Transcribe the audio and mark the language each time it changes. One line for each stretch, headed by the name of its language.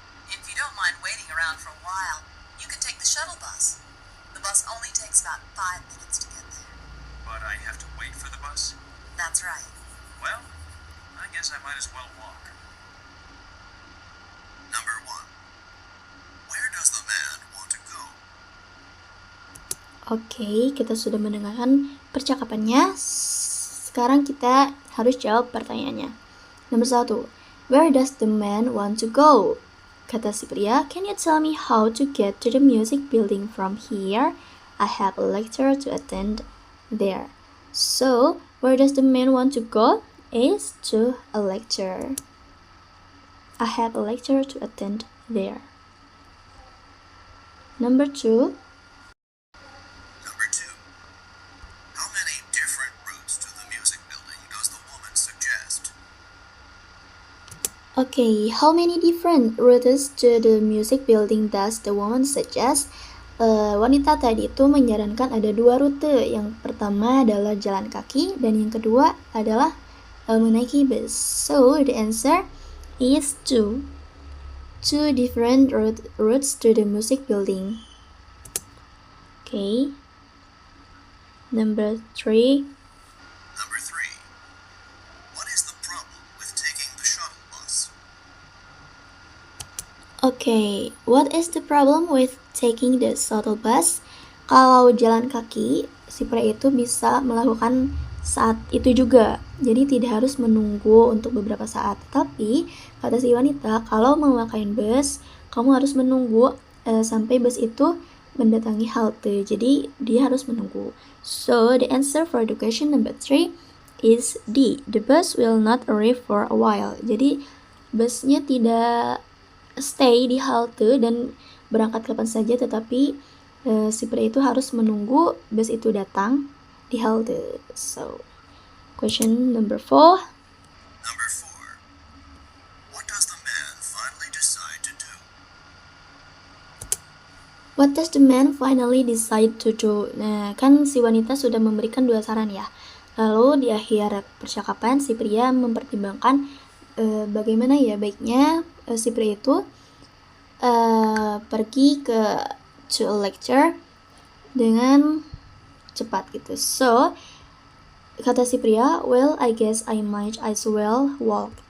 English: If you don't mind waiting around for a while, you can take the shuttle bus. The bus only takes about 5 minutes to get there. But I have to wait for the bus? That's right. Well, I guess I might as well walk. Number 1. Where does the man want to go?
Indonesian: Oke, kita sudah mendengarkan percakapannya. Sekarang kita harus jawab pertanyaannya. Nomor 1.
English: Where does the man want to go?
Indonesian: Kata si pria,
English: can you tell me how to get to the music building from here? I have a lecture to attend there. So, where does the man want to go? Is to a lecture. I have a lecture to attend there. Number 2. Number 2. How many different routes to the music building does the woman suggest? Okay, how many different routes to the music building does the woman suggest?
Indonesian: Wanita tadi itu menyarankan ada 2 rute. Yang pertama adalah jalan kaki dan yang kedua adalah menaiki bus.
English: So the answer is 2. 2 different routes to the music building. Okay. Number 3. Number 3. What is the problem with taking the shuttle bus? Okay, what is the problem with taking the shuttle bus?
Indonesian: Kalau jalan kaki, si pria itu bisa melakukan saat itu juga. Jadi tidak harus menunggu untuk beberapa saat. Tapi, kata si wanita, kalau memakai bus, kamu harus menunggu sampai bus itu mendatangi halte. Jadi, dia harus menunggu.
English: So, the answer for the question number 3 is D. The bus will not arrive for a while.
Indonesian: Jadi, busnya tidak stay di halte dan berangkat kapan saja, tetapi si pria itu harus menunggu bus itu datang di halte.
English: So, question number 4. Number 4. What does the man finally decide to do? What does the man finally decide to do?
Indonesian: Nah, kan si wanita sudah memberikan 2 saran ya. Lalu di akhir percakapan si pria mempertimbangkan bagaimana ya baiknya si pria itu pergi
English: to a lecture
Indonesian: dengan cepat gitu.
English: So,
Indonesian: kata si pria,
English: well, I guess I might as well walk.